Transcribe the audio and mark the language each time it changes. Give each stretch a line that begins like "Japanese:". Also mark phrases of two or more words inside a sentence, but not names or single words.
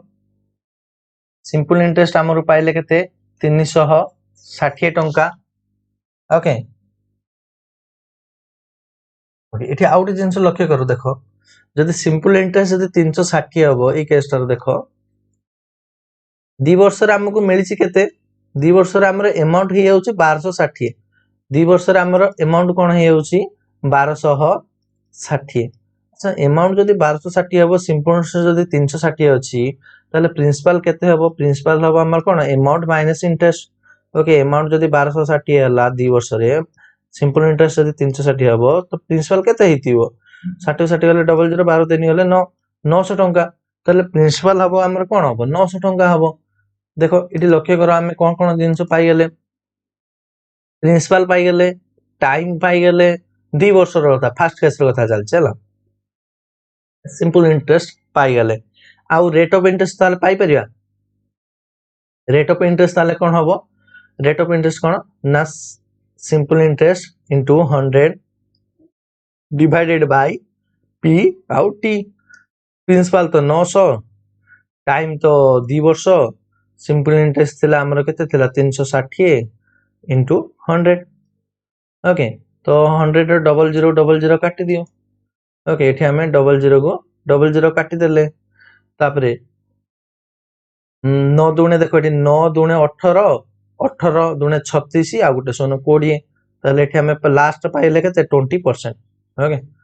English: simple interest
Sambalpuri: ହମର ପାଇଲେ କେତେ 360 ଟଙ୍କା
English: okay okay
Sambalpuri: ଏଠି ଆଉଟ ଜିନିଷ ଲକ୍ଷ୍ୟ କରୁ ଦେଖ ଯଦି
English: simple interest
Sambalpuri: ଯଦି 360 ହବ ଏ କେସ ଟର ଦେଖ 2 ବର୍ଷ ରେ ହମକୁ ମିଳିଛି କେତେ 2 ବର୍ଷ ରେ ହମର ଅମାଉଣ୍ଟ ହେ ଯାଉଛି 1260 2 ବର୍ଷ ରେ ହମର ଅମାଉଣ୍ଟ କନ ହେ ଯାଉଛି 1260 ଅଚ୍ଛା ଅମାଉଣ୍ଟ ଯଦି 1260 ହବ
English: simple interest
Sambalpuri: ଯଦି 360 ଅଛି ତାଲେ ପ୍ରିନ୍ସିପାଲ କେତେ ହବ ପ୍ରିନ୍ସିପାଲ ହବ ହମର କନ
English: amount minus interest okay amount
Sambalpuri: ଯଦି 1260 ହଲା 2 ବର୍ଷ ରେ
English: simple interest
Sambalpuri: ଯଦି 360 ହବ ତ ପ୍ରିନ୍ସିପାଲ କେତେ ହେତିବ 60 60 ଗଲେ ଡବଲ 0 12 3 ଗଲେ 900 ଟଙ୍କା ତାଲେ ପ୍ରିନ୍ସିପାଲ ହବ ହମର କନ ହବ 900 ଟଙ୍କା ହବ ଦେଖ ଇଟି ଲକ୍ଷ୍ୟ କର ହମେ କନ କନ ଜିନିଷ ପାଇ ଗଲେ ପ୍ରିନ୍ସିପାଲ ପାଇ ଗଲେ ଟାଇମ ପାଇ ଗଲେ 2 ବର୍ଷ ର କଥା
English: first case
Sambalpuri: ର କଥା ଚଲ ଚଲା
English: simple interest
Sambalpuri: ପାଇ ଗଲେ ଆଉ
English: rate of interest
Sambalpuri: ତାଲେ ପାଇ ପରିୟା
English: rate of interest
Sambalpuri: ତାଲେ କନ ହବ ରେଟ
English: of interest
Sambalpuri: କନ ନା
English: simple interest into 100 divided by p
Sambalpuri: ଆଉ t ପ୍ରିନ୍ସିପାଲ ତ 900 ଟାଇମ ତ 2 ବର୍ଷ
English: simple interest
Sambalpuri: ଥିଲା ହମର କେତେ ଥିଲା 360 ଇନଟୁ 100 ଓକେ ତ 100 ରେ ଡବଲ 0 କାଟି ଦିଅ ଓକେ ଏଠି ହମେ ଡବଲ 0 କ ଡବଲ 0 କାଟି ଦେଲେ ତାପରେ 9 ଦୁଣେ ଦେଖ ଏଠି 9 ଦୁଣେ 18 18 ଦୁଣେ 36 ଆ ଗୁଟେ 20 ତାଲେ ଏଠି ହମେ ଲାଷ୍ଟ ପାଇଲେ କେତେ 20% ଓକେ